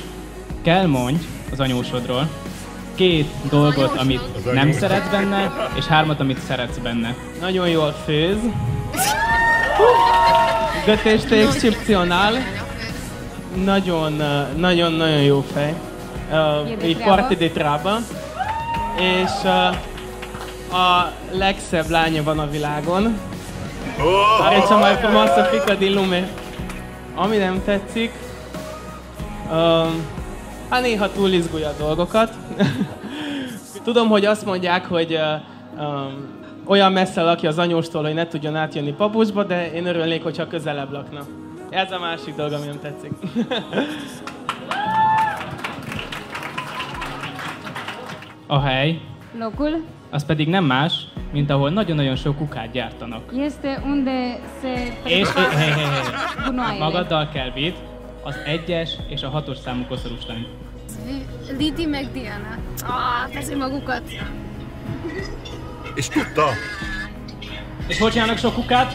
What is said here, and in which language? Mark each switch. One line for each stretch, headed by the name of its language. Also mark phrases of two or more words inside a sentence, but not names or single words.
Hungarian: Kell mondj az anyósodról 2 dolgot, amit nem szeretsz benne, és 3, amit szeretsz benne. Nagyon jól főz.
Romanian: Gătește excepțional.
Hungarian: Nagyon jó fej.
Romanian: E foarte de treabă.
Hungarian: És a legszebb lánya van a világon.
Romanian: Are cea mai frumoasă fiică din lume.
Hungarian: Ami nem tetszik, hát néha túl izgulja a dolgokat. Tudom, hogy azt mondják, hogy olyan messze lakja az anyóstól, hogy ne tudjon átjönni papucsba, de én örülnék, hogyha közelebb lakna. Ez a másik dolog, ami nem tetszik. A hely,
Romanian: locul
Hungarian: az pedig nem más, mint ahol nagyon-nagyon sok kukát gyártanak.
Romanian: este unde se
Hungarian: És
Romanian: gunoaiele.
Hungarian: magaddal kell vidd az 1-es és a 6-os számú koszorús lányt. Lidi meg Diana. Teszi magukat. És tudta? És hogy csinálnak sok kukát?